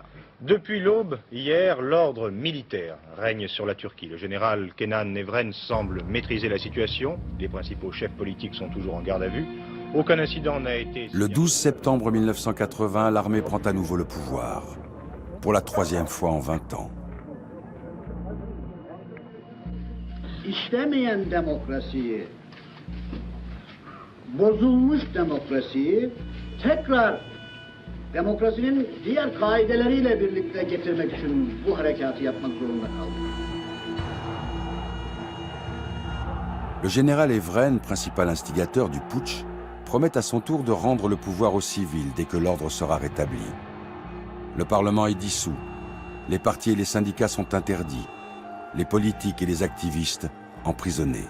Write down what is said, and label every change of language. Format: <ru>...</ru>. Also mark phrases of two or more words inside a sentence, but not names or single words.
<fr>Depuis l'aube, hier, l'ordre militaire règne sur la Turquie. Le général Kenan Evren semble maîtriser la situation. Les principaux chefs politiques sont toujours en garde à vue. Aucun incident n'a été... Le 12 septembre 1980, l'armée prend à nouveau le pouvoir. Pour la 3e fois en 20 ans.</fr> <tr>İşlemeyen demokrasiyi, bozulmuş demokrasiyi tekrar demokrasinin diğer kaideleriyle birlikte getirmek için bu harekatı yapmak zorunda kaldık.</tr> <fr>Le général Evren, principal instigateur du putsch, promet à son tour de rendre le pouvoir aux civils dès que l'ordre sera rétabli. Le Parlement est dissous, les partis et les syndicats sont interdits, les politiques et les activistes emprisonnés.</fr>